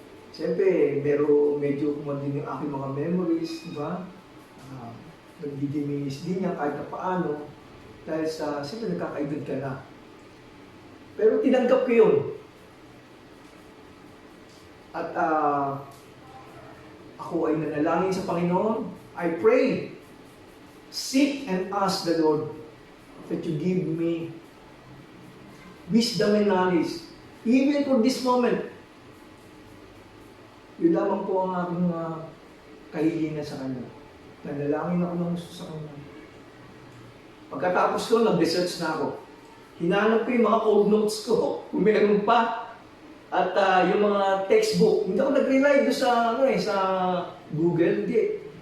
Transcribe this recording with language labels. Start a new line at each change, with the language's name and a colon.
Filipino: Siyempre, pero medyo kumandin yung aking mga memories, di ba? Nagdidiminis din niya kahit na paano. Dahil sa, siyempre nagkakaedad ka na. Pero tinanggap ko yun. At ako ay nanalangin sa Panginoon.
English: I pray, seek and ask the Lord that you give me wisdom and knowledge.
Filipino: Even for this moment, yun lamang po ang aking kahilingan sa Kanya. Nanalangin ako ng gusto sa Kanya. Pagkatapos ko, nag-research na ako. Hinanap ko yung mga old notes ko, kung meron pa. At yung mga textbook, hindi ako nag-rely doon sa, sa Google. Hindi.